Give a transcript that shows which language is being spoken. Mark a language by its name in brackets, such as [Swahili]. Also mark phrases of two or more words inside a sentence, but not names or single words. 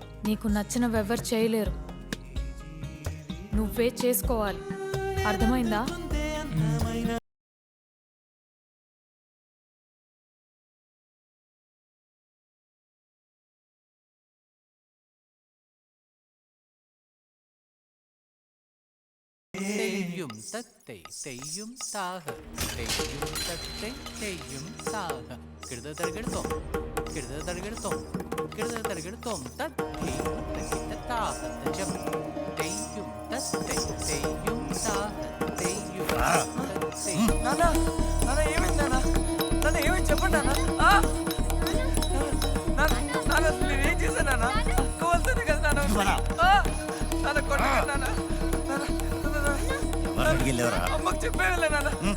[Telugu] నీకు నచ్చినవెవ్వరు చేయలేరు, నువ్వే చేసుకోవాలి. అర్థమైందా? തെയ്യും തത്തൈ തെയ്യും താഹ തെയ്യും തത്തൈ തെയ്യും താഹ കിടത തരകിടത്തോം കിടത തരകിടത്തോം കിടത തരകിടത്തോം തത്തൈ തക്കിട താഹ തജം തെയ്യും തത്തൈ തെയ്യും താഹ തെയ്യും തത്തൈ. నాన్న నాన్న ఏమైంది నాన్న? నాన్న ఏమైంది చెప్పండి నాన్న. నాన్న నేను ఏం చేశాను నాన్న? అక్క వాళ్ళతోనే కదా నాన్న. నాన్న కొట్టగా నాన్న. అమ్మకు చెప్పేవాళ్ళే నాన్న.